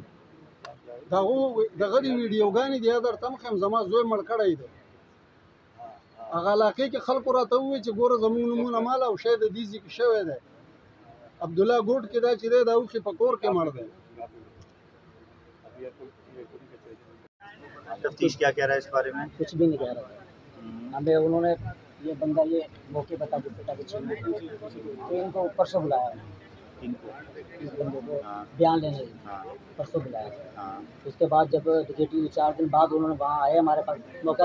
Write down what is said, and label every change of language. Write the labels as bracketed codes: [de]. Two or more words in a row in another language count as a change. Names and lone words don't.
[ps] دغه دې ویډیوګانې دي درته هم ښیم, زما زوی مړ کړی دی. هغه علاقې کې خلکو راته ووایي چې ګوره زموږ نومونه مال او شی د دې ځای کې شوی دی. عبدالله ګوټ کې دا چې دی دا اوښې په کور کې مړ دی. [ur] تفتیش کیا کہہ رہا ہے اس بارے میں؟ کچھ بھی نہیں کہہ رہا. ہمیں انہوں نے یہ بندہ یہ موقع بتا دیتا کہ تو ان کو پرسوں بلایا, اس بندے کو بیان لینے پرسوں بلایا. اس کے بعد جب ڈکیٹی 4 دن بعد انہوں نے وہاں آئے ہمارے پاس موقع.